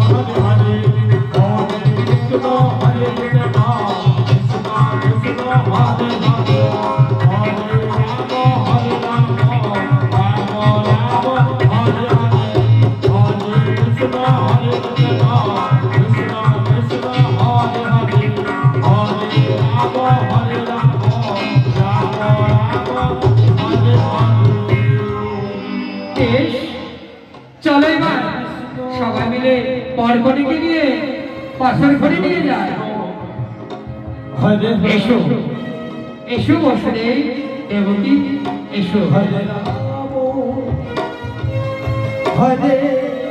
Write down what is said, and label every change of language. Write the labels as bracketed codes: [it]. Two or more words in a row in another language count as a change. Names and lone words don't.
[sa] हरे हरे हरे कृष्ण हरे कृष्ण कृष्ण कृष्ण हरे हरे हरे राम हरे राम राम राम हरे हरे हरे कृष्ण हरे कृष्ण कृष्ण कृष्ण हरे हरे हरे राम हरे राम राम राम हरे हरे [bn] চলো এবার সবাই মিলে পরকটিকে নিয়ে পাশের ঘরে নিয়ে যায়। এসো এসো বসুদেব দেবকী, এসো। হরে